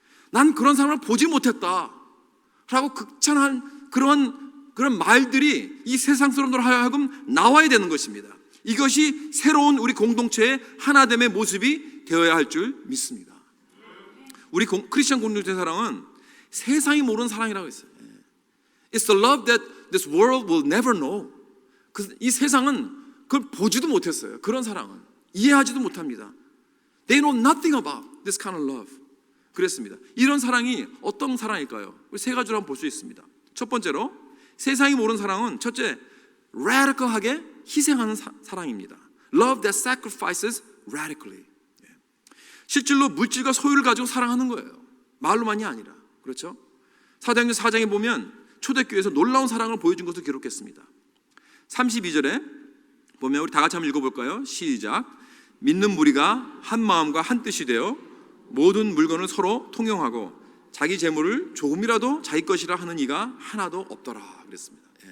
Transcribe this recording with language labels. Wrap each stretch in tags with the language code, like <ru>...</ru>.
<ko>난 그런 사랑을 보지 못했다 라고 극찬한 그런 말들이 이 세상 사람들 하여금 나와야 되는 것입니다. 이것이 새로운 우리 공동체의 하나됨의 모습이 되어야 할 줄 믿습니다. 우리 크리스천 공동체 사랑은 세상이 모르는 사랑이라고 했어요.</ko> <en>It's the love that this world will never know.</en> <ko>이 세상은 그걸 보지도 못했어요. 그런 사랑은 이해하지도 못합니다.</ko> <en>They know nothing about this kind of love.</en> <ko>그랬습니다. 이런 사랑이 어떤 사랑일까요? 우리 세 가지로 한번 볼 수 있습니다. 첫 번째로 세상이 모르는 사랑은 첫째, radical하게 희생하는 사랑입니다.</ko> <en>Love that sacrifices radically.</en> <ko>실질로 물질과 소유를 가지고 사랑하는 거예요. 말로만이 아니라. 그렇죠? 사도행전 4장에 보면 초대교회에서 놀라운 사랑을 보여준 것을 기록했습니다. 32절에 보면 우리 다 같이 한번 읽어볼까요? 시작. 믿는 무리가 한 마음과 한 뜻이 되어 모든 물건을 서로 통용하고 자기 재물을 조금이라도 자기 것이라 하는 이가 하나도 없더라 그랬습니다.</ko>